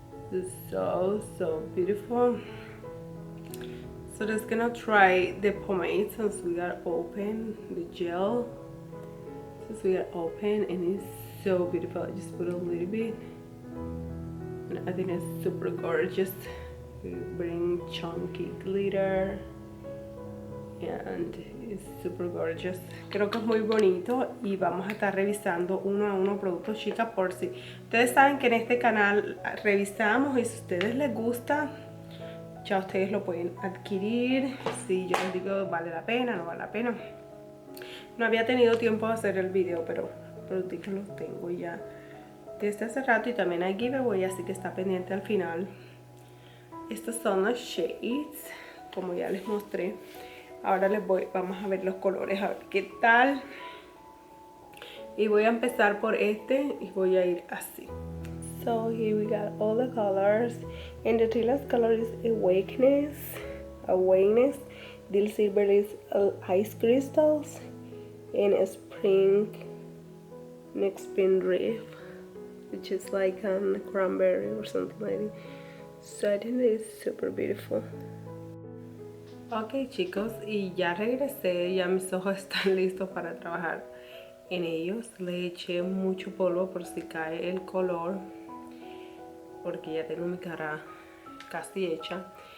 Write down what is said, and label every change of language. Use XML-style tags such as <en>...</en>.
<en>This is so beautiful. So just gonna try the pomade since we got open, the gel. Since we got open, and it's so beautiful. I just put a little bit. And I think it's super gorgeous. We bring chunky glitter and it's super gorgeous.</en> <es>Creo que es muy bonito y vamos a estar revisando uno a uno productos, chicas, por si ustedes saben que en este canal revisamos, y si a ustedes les gusta ya ustedes lo pueden adquirir. Si yo les digo vale la pena, no vale la pena. No había tenido tiempo de hacer el video, pero los productos los tengo ya desde hace rato, y también hay giveaway, así que está pendiente al final. Estos son los shades, como ya les mostré. Ahora vamos a ver los colores, a ver qué tal. Y voy a empezar por este y voy a ir así.</es> <en>So here we got all the colors, and the Tila's color is Awakeness. Dill Silver is Ice Crystals, and Spring Reef, which is like a cranberry or something like that. So I think it's super beautiful.</en> <es>Ok chicos, y ya regresé, ya mis ojos están listos para trabajar en ellos. Le eché mucho polvo por si cae el color, porque ya tengo mi cara casi hecha.</es>